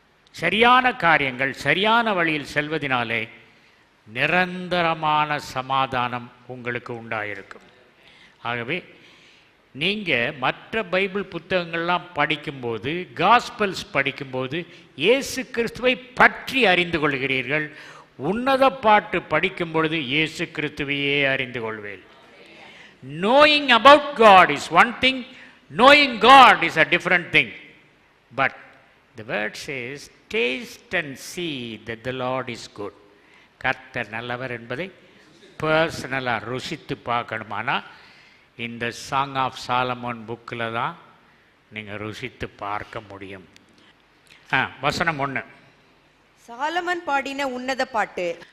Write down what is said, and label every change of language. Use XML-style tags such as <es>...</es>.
<ta>சரியான காரியங்கள் சரியான வழியில் செல்வதினாலே நிரந்தரமான சமாதானம் உங்களுக்கு உண்டாயிருக்கும். ஆகவே நீங்கள் மற்ற பைபிள் புத்தகங்கள்லாம் படிக்கும்போது, காஸ்பல்ஸ் படிக்கும்போது இயேசு கிறிஸ்துவை பற்றி அறிந்து கொள்கிறீர்கள். உன்னத பாட்டு படிக்கும் பொழுது இயேசு கிறிஸ்துவையே அறிந்து கொள்வேன்.</ta> <en>Knowing about God is one thing, knowing God is a different thing. But the word says, taste and see that the Lord is good.</en> <ta>கர்த்தர் நல்லவர் என்பதை பர்சனலாக ருசித்து பார்க்கணுமானா இந்த சாங் ஆஃப் சாலமோன் புக்கில் தான் நீங்கள் ருசித்து பார்க்க முடியும். வசனம் 1. சாலமன் பாடின உன்னத பாட்டு.</ta>